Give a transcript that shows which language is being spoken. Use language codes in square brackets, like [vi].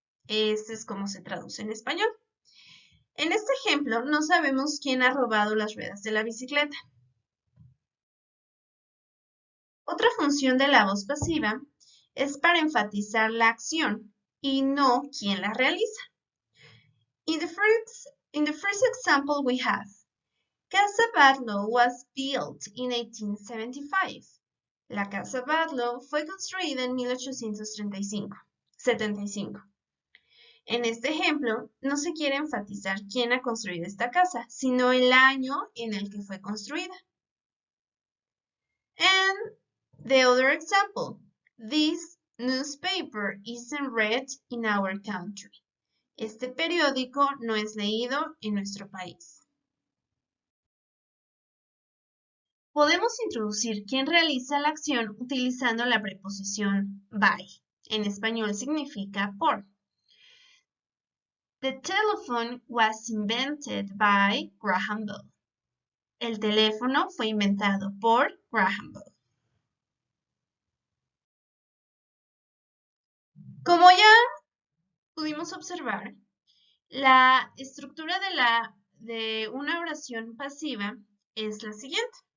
[es] Este es como se traduce en español. En este ejemplo no sabemos quién ha robado las ruedas de la bicicleta. Otra función de la voz pasiva es para enfatizar la acción y no quién la realiza. [en] In the first example we have, Casa Badlow was built in 1875. [es] La Casa Badlow fue construida en 1875. En este ejemplo, no se quiere enfatizar quién ha construido esta casa, sino el año en el que fue construida. [en] And the other example, this newspaper isn't read in our country. [es] Este periódico no es leído en nuestro país. Podemos introducir quién realiza la acción utilizando la preposición by. En español significa por. [en] The telephone was invented by Graham Bell. [es] El teléfono fue inventado por Graham Bell. Como ya pudimos observar, la estructura de una oración pasiva es la siguiente.